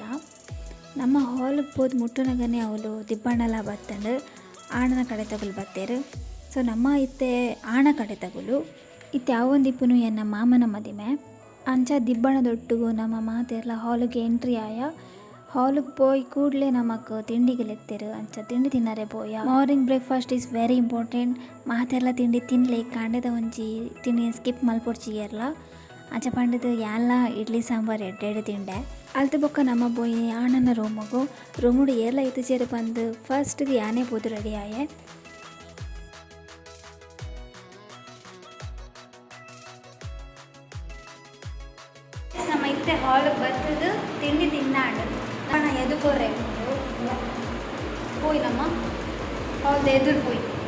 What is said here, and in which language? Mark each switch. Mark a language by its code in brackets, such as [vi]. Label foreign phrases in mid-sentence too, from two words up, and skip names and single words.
[tcy] ನಮ್ಮ ಹಾಲು ಪೋದು ಮುಟ್ಟುನಗನೆ ಅವಳು ದಿಬ್ಬಣ್ಣಲ ಬತ್ತಂಡು ಆಣನ ಕಡೆ ತಗುಲು ಬತ್ತೇರು. ಸೊ ನಮ್ಮ ಇತ್ತೆ ಆಣ ಕಡೆ ತಗುಲು ಇತ್ತೆ ಅವೊಂದಿಪ್ಪುನು ಎನ್ನ ಮಾಮನ ಮದಿಮೆ ಅಂಚ ದಿಬ್ಬಣ್ಣದೊಟ್ಟಿಗೂ ನಮ್ಮ ಮಾತೆಲ್ಲ ಹಾಲಿಗೆ ಎಂಟ್ರಿ ಆಯ. ಹಾಲಿಗೆ ಪೋಯಿ ಕೂಡಲೇ ನಮಕ್ ತಿಂಡಿಗೆ ಲೆತ್ತೇರು ಅಂಚ ತಿಂಡಿ ತಿನ್ನರೆ ಪೋಯ. [en] Morning breakfast is very important. [tcy] ಮಾತೆಲ್ಲ ತಿಂಡಿ ತಿನ್ನಲಿ ಕಾಂಡದ ಒಂಜಿ ತಿಂಡಿ ಸ್ಕಿಪ್ ಮಲ್ಪೊಡ್ಚಿಯರ್ಲ ಅಂಚ ಪಂಡದು ಎಲ್ಲ ಇಡ್ಲಿ ಸಾಂಬಾರು ಎಡ್ಡೆಡು ತಿಂಡೆ ಅಲ್ತು ಬೊಕ್ಕ ನಮ್ಮ ಪೋಯಿ ಆಣನ ರೂಮುಡು ಏರ್ಲ ಇತ್ತು ಸೇರಿ ಬಂದು ಫಸ್ಟ್ಗೆ ಯಾನೇ ಪೋದು ರೆಡಿ ಆಯೆ. ನಮ್ಮ ಇತ್ತೆ ಹಾಲಿಗೆ ಬರ್ತದು ತಿಂಡಿ ತಿನ್ನಾಡು ನಾನು ಎದುಕೊರ್ರೆ ಪೋಯ್ ನಮ್ಮ ಹಾಲ್ದು ಎದುರು ಪೋಯ್.